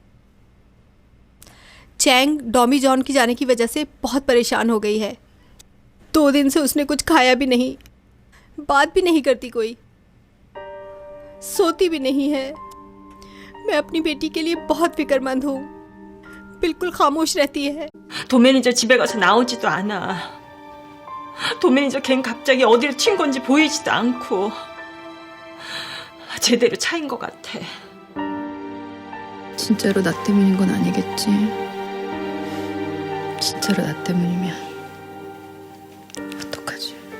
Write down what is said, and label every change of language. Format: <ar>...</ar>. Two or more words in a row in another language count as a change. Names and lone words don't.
<hi>चैंग डॉमी जॉन की जाने की वजह से बहुत परेशान हो गई है। 2 दिन से उसने कुछ खाया भी नहीं, बात भी नहीं करती कोई, सोती भी नहीं है। मैं अपनी बेटी के लिए बहुत फिक्रमंद हूँ। बिल्कुल खामोश रहती है।</hi> <ko>도매니저 집에 가서 나오지도 않아. 도매니저 걘 갑자기 어디를 튄 건지 보이지도 않고 제대로 차인 것 같아. 진짜로 나 때문인 건 아니겠지? 진짜로 나 때문이면 어떡하지?</ko>